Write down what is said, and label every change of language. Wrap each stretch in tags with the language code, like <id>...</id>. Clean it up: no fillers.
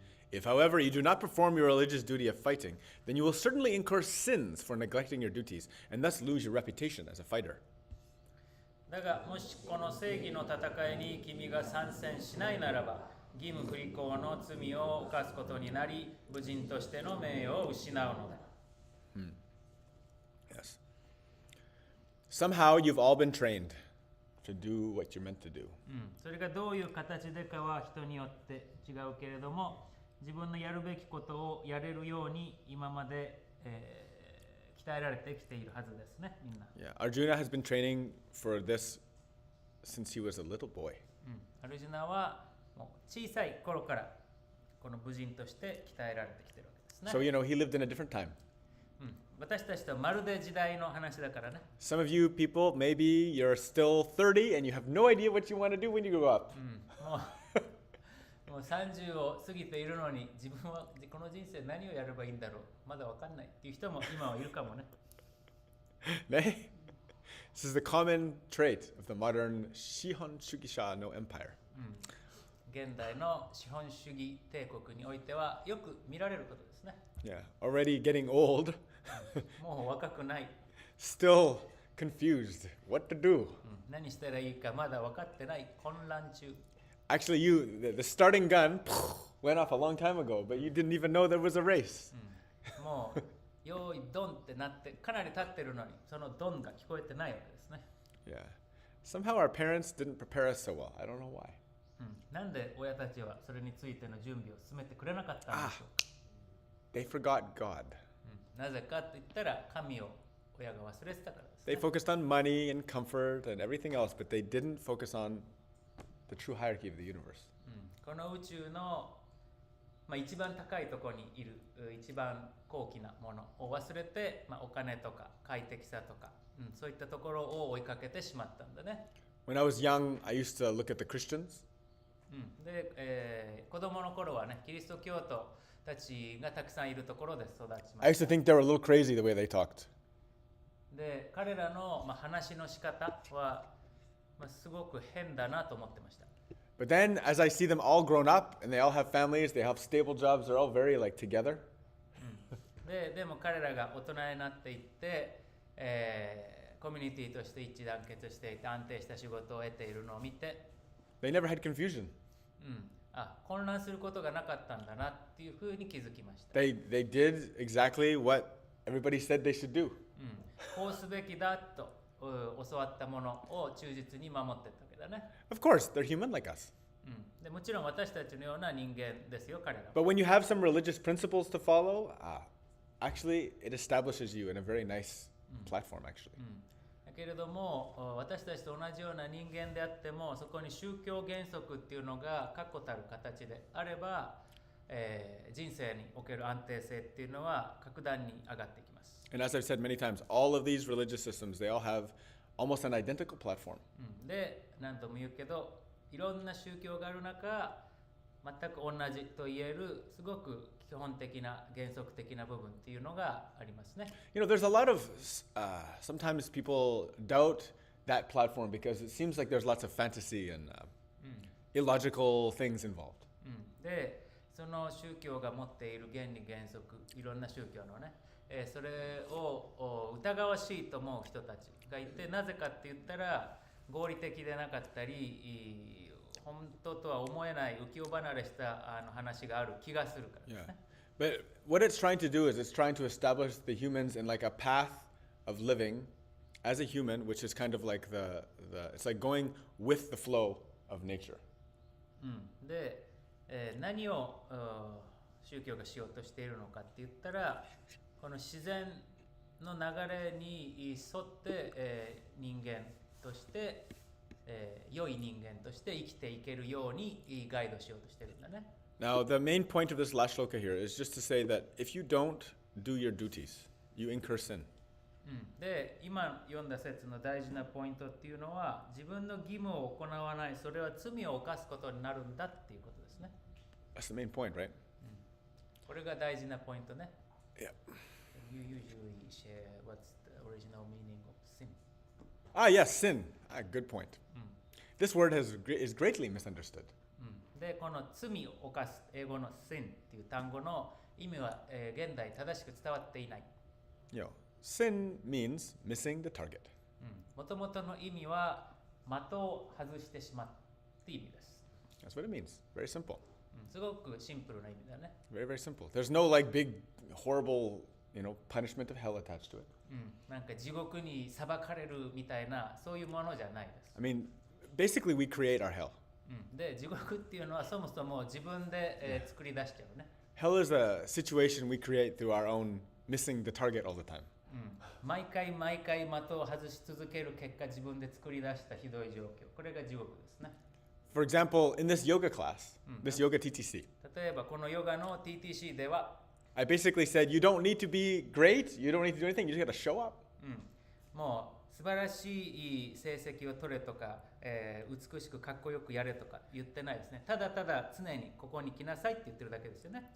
<en>If, however, you do not perform your religious duty of fighting, then you will certainly incur sins for neglecting your duties, and thus lose your reputation as a fighter.</en> <ja>だがもしこの正義の戦いに君が参戦しないならば、義務不履行の罪を犯すことになり、武人としての名誉を失うのだ。</ja> <en>Yes. Somehow you've all been trained to do what you're meant to do.</en> <ja>それがどういう形でかは人によって違うけれども、自分のやるべきことをやれるように今まで、鍛えられてきているはずですね、みんな。</ja> <en>Yeah, Arjuna has been training for this since he was a little boy.</en> <ja>アルジュナはもう小さい頃からこの武人として鍛えられてきているわけですね。</ja> <en>So, he lived in a different time.</en> <ja>私たちとまるで時代の話だからね。</ja> <en>Some of you people, maybe you're still 30 and you have no idea what you want to do when you grow up.</en> <ja>もう30を過ぎているのに自分はこの人生何をやればいいんだろう、まだわかんないっていう人も今はいるかもね。</ja> <en>This is the common trait of the modern</en> <ja>Shihon Shukisha no</ja> <en>empire.</en> <ja>現代の資本主義帝国においてはよく見られることですね。</ja> <en>Yeah, already getting old,</en> <ja>もう若くない、</ja> <en>still confused what to do.</en> <ja>何したらいいかまだ分かってない、混乱中。</ja> <en>Actually, the starting gun went off a long time ago, but you didn't even know there was a race.</en> <ja>もう用意ドンってなってかなり経ってるのにそのドンが聞こえてないわけですね。</ja> <en>Yeah. Somehow our parents didn't prepare us so well. I don't know why.</en> <ja>なんで親たちはそれについての準備を進めてくれなかったんでしょうか。</ja> <en>They forgot God.</en> <ja>なぜかと言ったら神を親が忘れてたからです、ね。</ja> <en>They focused on money and comfort and everything else, but they didn't focus on the true hierarchy of the universe.</en> <ja>この宇宙の、一番高いところにいる一番高貴なものを忘れて、お金とか快適さとか、そういったところを追いかけてしまったんだね。</ja> <en>When I was young, I used to look at the Christians.</en> <ja>で、子供の頃はね、キリスト教徒たちがたくさんいるところで育ちま</ja> <en>I</en> <ja>し</ja> <en>used</en> <ja>た。</ja> <en>to think they were a little crazy the way they talked.</en> <ja>で、彼らの、話の仕方は、すごく変だなと思ってました。</ja> <en>But then, as I see them all grown up and they all have families, they have stable jobs, they're all very like together.</en> <ja>でも彼らが大人になっていって、コミュニティとして一致団結していて安定した仕事を得ているのを見て、</ja> <en>They never had confusion.</en> <ja>混乱することがなかったんだなっていうふうに気づきました。</ja> <en>They did exactly what everybody said they should do.</en> <ja>こうすべきだと教わったものを忠実に守っていったわけだね。</ja> <en>Of course, they're human like us.</en> <ja>でもちろん私たちのような人間ですよ、彼らは。</ja> <en>But when you have some religious principles to follow, actually, it establishes you in a very nice platform, actually.</en> <ja>だけれども私たちと同じような人間であってもそこに宗教原則っていうのが確固たる形であれば、人生における安定性っていうのは格段に上がってきます。</ja> <en>And as I've said many times, all of these religious systems, they all have almost an identical platform.</en> <ja>で、何とも言うけどいろんな宗教がある中全く同じと言えるすごく基本的な原則的な部分っていうのがありますね。</ja> <en>You know, there's a lot of, sometimes people doubt that platform because it seems like there's lots of fantasy and illogical things involved.</en> <ja>で、その宗教が持っている原理原則、いろんな宗教のね、それを疑わしいと思う人たちがいて、なぜかって言ったら合理的でなかったり、本当とは思えない浮世離れした話がある気がするからですね。</ja> <en>But what it's trying to do is it's trying to establish the humans in like a path of living as a human, which is kind of like it's like going with the flow of nature.</en> <ja>で、何を宗教がしようとしているのかって言ったら、この自然の流れに沿って、人間として、良い人間として生きていけるようにガイドしようとしてるんだね。</ja> <en>Now, the main point of this last shloka here is just to say that if you don't do your duties, you incur sin.</en> <ja>で、今読んだ説の大事なポイントっていうのは、自分の義務を行わない、それは罪を犯すことになるんだっていうことですね。</ja> <en>That's the main point, right?</en> <ja>これが大事なポイントね。</ja> <en>Yeah. You usually share what's the original meaning of sin. Yes, sin. Good point. This word is greatly misunderstood.</en> <ja>で、この罪を犯す、英語の sin っていう単語の意味は、現代正しく伝わっていない。</ja> <en>You know, sin means missing the target.</en> <ja>もともとの意味は的を外してしまうって意味です。</ja> <en>That's what it means. Very simple.</en> <ja>すごくシンプルな意味だね。</ja> <en>Very, very simple. There's no like big, horrible, punishment of hell attached to it.</en> <ja>なんか地獄に裁かれるみたいなそういうものじゃないです。</ja> <en>I mean, basically we create our hell.</en> <ja>で、地獄っていうのはそもそも自分で、作り出しちゃうね。</ja> <en>Hell is a situation we create through our own missing the target all the time.</en> <ja>毎回毎回的を外し続ける結果自分で作り出したひどい状況。これが地獄ですね。</ja> <en>For example, in this yoga class, this yoga TTC,</en> <ja>例えばこのヨガの TTC では、</ja> <en>I basically said, you don't need to be great, you don't need to do anything, you just got to show up.</en> <ja>もう素晴らしい成績を取れとか、美しくかっこよくやれとか言ってないですね。ただただ常にここに来なさいって言ってるだけですよね。</ja>